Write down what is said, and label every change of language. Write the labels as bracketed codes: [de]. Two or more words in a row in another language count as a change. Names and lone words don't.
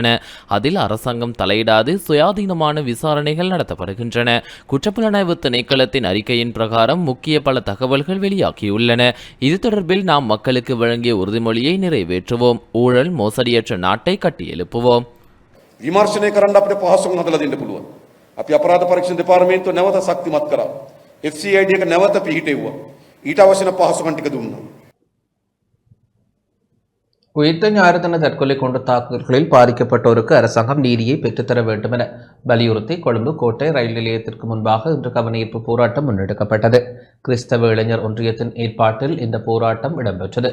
[ta] அதில் அரசாங்கம் தலையிடாது சுயாதீனமான விசாரணைகள் நடத்தப்படுகின்றன. குற்றப்புலனாய்வு திணைக்களத்தின் அறிக்கையின் பிரகாரம் முக்கிய பல தகவல்கள் வெளியாகியுள்ளன. இது தொடர்பில் நாம் மக்களுக்கு வழங்கிய உறுதிமொழியை நிறைவேற்றுவோம். ஊழல் மோசடியற்ற நாட்டை கட்டியெழுப்புவோம். [si] විමර්ශනය කරන්න අපිට පහසුකම් හදලා දෙන්න පුළුවන්. අපි අපරාධ පරීක්ෂණ දෙපාර්තමේන්තුව නැවත ශක්තිමත් කරා. FCID එක නැවත පිහිටෙව්වා. ඊට අවශ්‍ය කරන පහසුකම් ටික දුන්නා. [ta] உயிர்த்த ஞாயிறு தின தற்கொலை கொண்டு தாக்குதல்களில் பாதிக்கப்பட்டோருக்கு அரசாங்கம் நீதியை பெற்றுத்தர வேண்டும் என வலியுறுத்தி கொழும்பு கோட்டை ரயில் நிலையத்திற்கு முன்பாக இன்று கவனஈர்ப்பு போராட்டம் முன்னெடுக்கப்பட்டது. கிறிஸ்தவ இளைஞர் ஒன்றியத்தின் ஏற்பாட்டில் இந்த போராட்டம் இடம்பெற்றது.